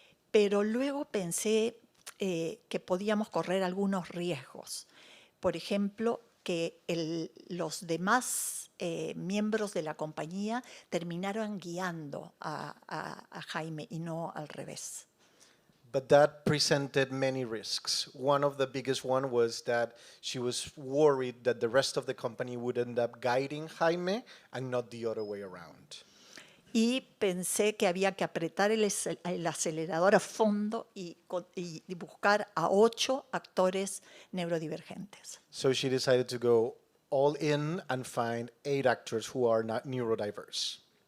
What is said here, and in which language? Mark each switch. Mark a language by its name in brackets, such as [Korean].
[Spanish] Pero luego pensé que podíamos correr algunos riesgos. Por ejemplo, que los demás miembros de la compañía terminaran guiando a Jaime y no al revés. [English] But that presented many risks. One of the biggest one was that she was worried that the rest of the company would end up guiding Jaime and not the other way around. [Spanish] Y pensé que había que apretar el acelerador a fondo y buscar a 8 actores neurodivergentes. [English] So she decided to go all in and find 8 actors who are not neurodiverse.